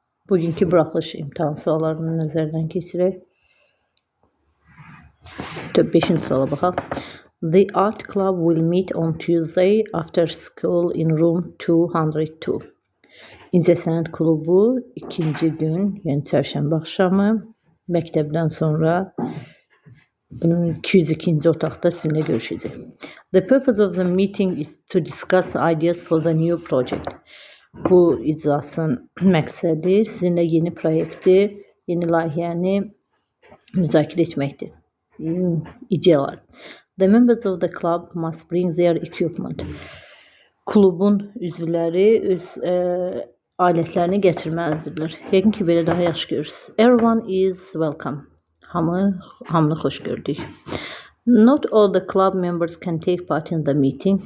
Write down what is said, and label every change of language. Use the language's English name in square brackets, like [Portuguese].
[Azerbaijani] Bugünkü buraxılış imtahan suallarını nəzərdən keçirək. 5-ci suala baxaq. [English] The art club will meet on Tuesday after school in room 202. [Azerbaijani] İncəsənət klubu ikinci gün, yəni çərşənbə axşamı məktəbdən sonra 202-ci otaqda sizinlə görüşəcək. [English] The purpose of the meeting is to discuss ideas for the new project. [Azerbaijani] Bu iclasın məqsədi sizinlə yeni proyekti, yeni layihəni müzakirə etməkdir. İdeyalar. [English] The members of the club must bring their equipment. [Azerbaijani] Klubun üzvləri öz alətlərini gətirməlidirlər. Yəqin ki, belə daha yaxşı görürsünüz. [English] Everyone is welcome. [Azerbaijani] Hamını xoş gördük. [English] Not all the club members can take part in the meeting.